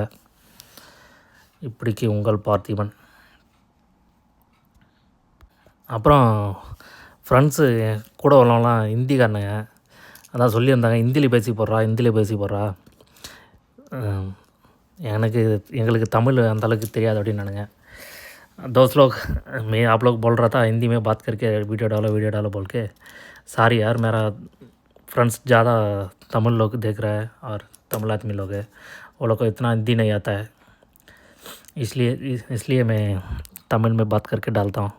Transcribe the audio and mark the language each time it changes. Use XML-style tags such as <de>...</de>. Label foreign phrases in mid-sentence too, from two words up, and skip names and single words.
<ta>இப்படிக்கு உங்கள் பார்த்திபன். அப்புறம் ஃப்ரெண்ட்ஸு கூட உள்ளவங்களாம் ஹிந்திக்காரனுங்க. அதான் சொல்லியிருந்தாங்க, ஹிந்தியில் பேசி போடுறா. எங்களுக்கு தமிழ் அந்தளவுக்கு தெரியாது அப்படின்னானுங்க.</ta> <hi>दोस्त लोग, मैं आप लोग बोल रहा था हिंदी में बात करके वीडियो डालो बोल के. सॉरी यार, मेरा फ्रेंड्स ज़्यादा तमिल लोग देख रहा है और तमिल आदमी लोग है, वो लोग को इतना हिंदी नहीं आता है. इसलिए मैं तमिल में बात करके डालता हूँ.</hi>